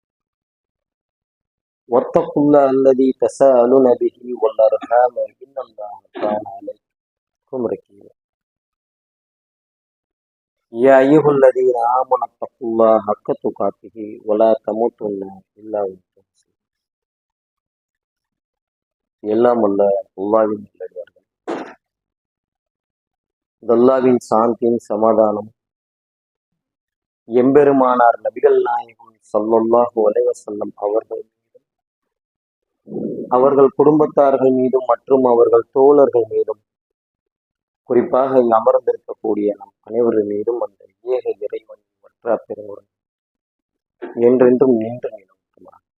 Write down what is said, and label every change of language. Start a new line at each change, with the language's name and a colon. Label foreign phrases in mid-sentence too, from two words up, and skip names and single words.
Arabic: واتقوا الله الذي تساءلون به والأرحام إن الله كان عليكم رقيبا يا أيها الذين آمنوا اتقوا الله حق تقاته ولا تموتن إلا وأنتم مسلمون
Tamil: எல்லாம் அல்ல அல்லாஹ்வின் நல்லடியார்கள். அல்லாஹ்வின் சாந்தியின் சமாதானம் எம்பெருமானார் நபிகள் நாயகம்
Arabic: صلى الله عليه وسلم
Tamil: அவர்கள் மீதும் அவர்கள் குடும்பத்தார்கள் மீதும் மற்றும் அவர்கள் தோழர்கள் மீதும் குறிப்பாக இங்கு அமர்ந்திருக்கக்கூடிய நம் அனைவர்கள் மீதும் அந்த ஏக இறைவன் மற்ற பெருங்குடன் என்றென்றும் நின்று நிலவுமா.